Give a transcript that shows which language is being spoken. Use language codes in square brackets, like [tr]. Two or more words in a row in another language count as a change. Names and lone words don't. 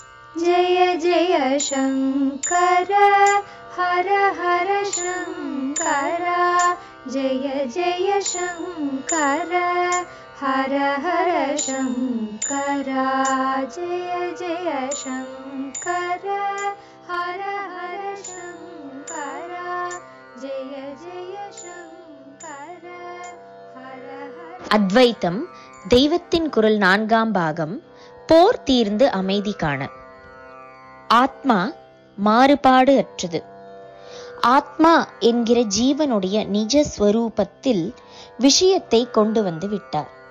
[sa] जय जय शंकर हर हर शंकर जय जय शंकर हर हर शंकर जय जय शंकर हर हर शंकर जय जय शंकर हर हर. [ta] அத்வைத்தம் தெய்வத்தின் குரல் 4ஆம் பாகம். போர் தீர்ந்து அமைதி காண. ஆத்மா மாறுபாடு அற்றது. ஆத்மா என்கிற ஜீவனுடைய நிஜ ஸ்வரூபத்தில் விஷயத்தை கொண்டு வந்து விட்டார்.